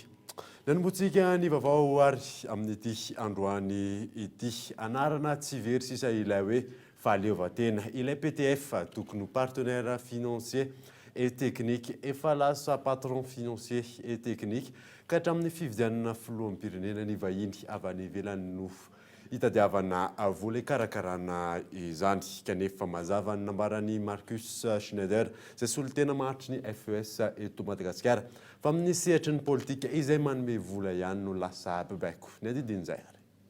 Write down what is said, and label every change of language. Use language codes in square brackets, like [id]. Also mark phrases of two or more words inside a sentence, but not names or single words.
[mg] Nanombotsika ny vaovao ary amin'ny ity androany ity anarana tsy very sisa ilay hoe fahaleovan-tena ilay PTF tokony [fr] partenaire financier et technique [mg] efa lasa [fr] patron financier et technique [mg] ka hatramin'ny fividianana filoham-pirenena ny vahiny avy any ivelany no itadiavana vola karakarana izany kanefa mazava ny nambarany Marcus Schneider izay solitena mahatry ny FES eto Madagasikara fa amin'ny sehatry ny politika izay manome vola ihany no lasa bebaiko ny adidin'izay ary.